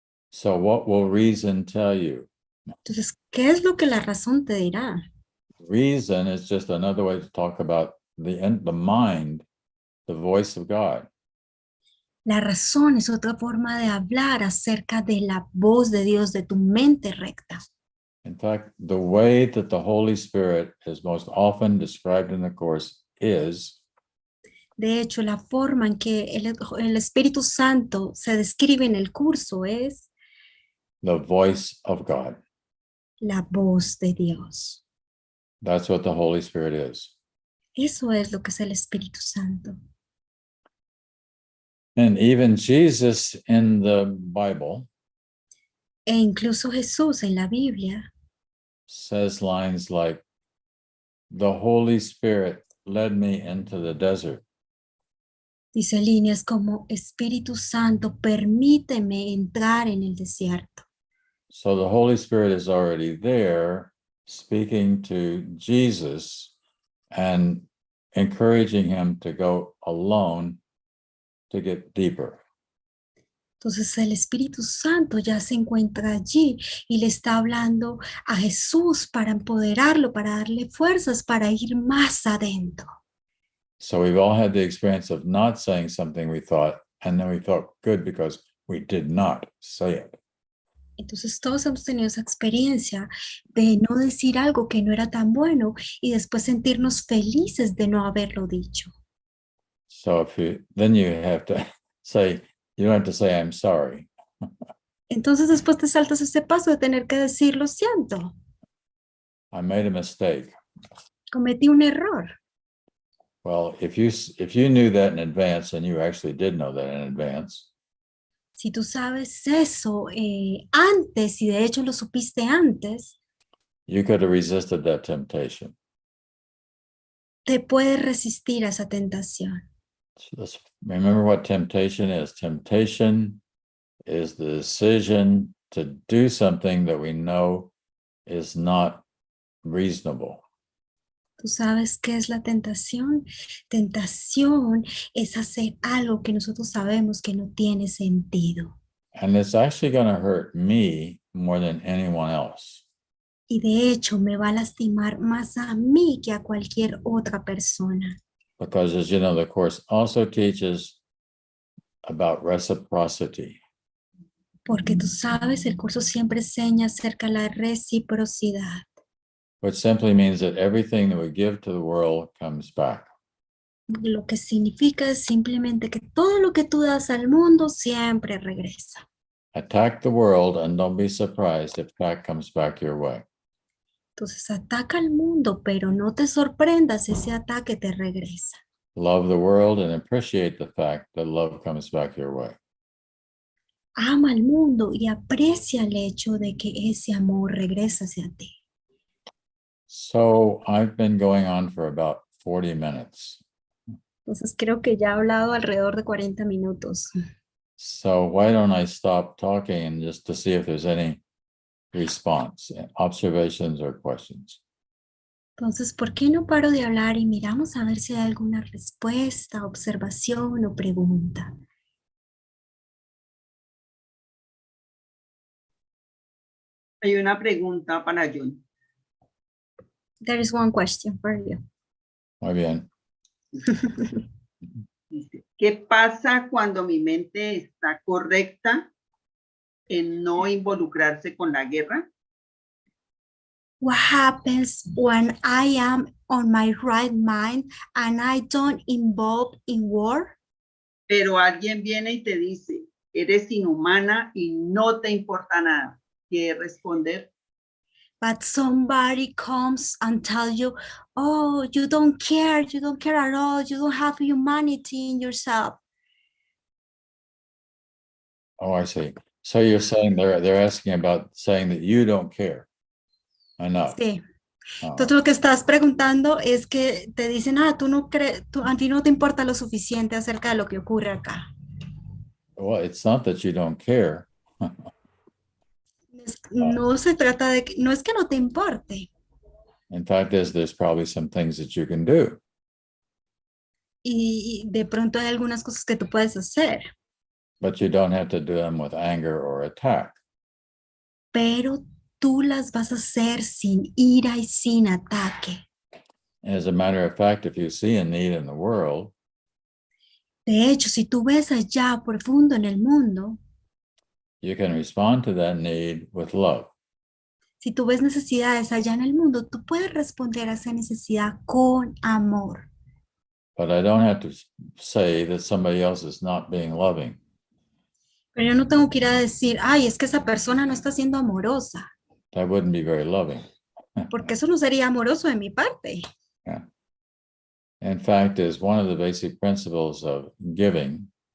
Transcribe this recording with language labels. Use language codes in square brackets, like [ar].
[en] So what will reason tell you? [es] Entonces, ¿qué es lo que la razón te dirá? [en] Reason is just another way to talk about the mind, the voice of God. [es] La razón es otra forma de hablar acerca de la voz de Dios, de tu mente recta. [en] In fact, the way that the Holy Spirit is most often described in the course is [es] De hecho, la forma en que el Espíritu Santo se describe en el curso es [en] the voice of God. [es] la voz de Dios. [en] That's what the Holy Spirit is. [es] Eso es lo que es el Espíritu Santo. [en] And even Jesus in the Bible [es] E incluso Jesús en la Biblia [en] says lines like, the Holy Spirit led me into the desert. [es] dice líneas como, Espíritu Santo, permíteme entrar en el desierto. [en] So the Holy Spirit is already there speaking to Jesus and encouraging him to go alone to get deeper. [es] Entonces el Espíritu Santo ya se encuentra allí y le está hablando a Jesús para empoderarlo, para darle fuerzas, para ir más adentro. [en] So we've all had the experience of not saying something we thought, and then we felt good because we did not say it. [es] Entonces todos hemos tenido esa experiencia de no decir algo que no era tan bueno y después sentirnos felices de no haberlo dicho. [en] So then you have to say, you don't have to say, I'm sorry. [es] Entonces después te saltas ese paso de tener que decir, lo siento, [en] I made a mistake. [es] cometí un error. [en] Well, if you knew that in advance, and you actually did know that in advance, [es] Si tú sabes eso antes y de hecho lo supiste antes, [en] you could have resisted that temptation. [es] te puedes resistir a esa tentación. [en] So let's remember what temptation is. Temptation is the decision to do something that we know is not reasonable. [es] ¿Tú sabes qué es la tentación? Tentación es hacer algo que nosotros sabemos que no tiene sentido. [en] And it's actually going to hurt me more than anyone else. [es] Y de hecho me va a lastimar más a mí que a cualquier otra persona. [en] Because, as you know, the Course also teaches about reciprocity. [es] Porque tú sabes, el curso siempre enseña acerca de la reciprocidad. [en] Which simply means that everything that we give to the world comes back. [es] Lo que significa es simplemente que todo lo que tú das al mundo siempre regresa. [en] Attack the world and don't be surprised if that comes back your way. [es] Entonces ataca al mundo, pero no te sorprendas, ese ataque te regresa. [en] Love the world and appreciate the fact that love comes back your way. [es] Ama al mundo y aprecia el hecho de que ese amor regresa hacia ti. [en] So I've been going on for about 40 minutes. [es] Entonces creo que ya he hablado alrededor de 40 minutos. [en] So why don't I stop talking and just to see if there's any response, observations or questions. [es] Entonces, ¿por qué no paro de hablar y miramos a ver si hay alguna respuesta, observación o pregunta? Hay una pregunta para Jon. [en] There is one question for you. [es] Muy bien. Dice, ¿qué pasa cuando mi mente está correcta en no involucrarse con la guerra? [en] What happens when I am on my right mind and I don't involve in war? [es] Pero alguien viene y te dice, eres inhumana y no te importa nada. ¿Qué responder? [en] But somebody comes and tells you, oh, you don't care at all, you don't have humanity in yourself. Oh, I see. So you're saying they're asking about saying that you don't care enough. [es] Sí. Entonces lo que estás preguntando es que te dicen, tú no crees, a ti no te importa lo suficiente acerca de lo que ocurre acá. [en] Well, it's not that you don't care. [es] No se trata de que, no es que no te importe. [en] In fact, there's probably some things that you can do. [es] Y de pronto hay algunas cosas que tú puedes hacer. [en] But you don't have to do them with anger or attack. [es] Pero tú las vas a hacer sin ira y sin ataque. [en] As a matter of fact, if you see a need in the world, [es] de hecho, si tú ves allá profundo en el mundo, [en] you can respond to that need with love. [es] si tú ves necesidades allá en el mundo, tú puedes responder a esa necesidad con amor. [en] But I don't have to say that somebody else is not being loving. [es] Pero yo no tengo que ir a decir, es que esa persona no está siendo amorosa. [en] That wouldn't be very loving. [es] Porque eso no sería amoroso de mi parte. [en] Yeah. In fact, is one of the basic principles of giving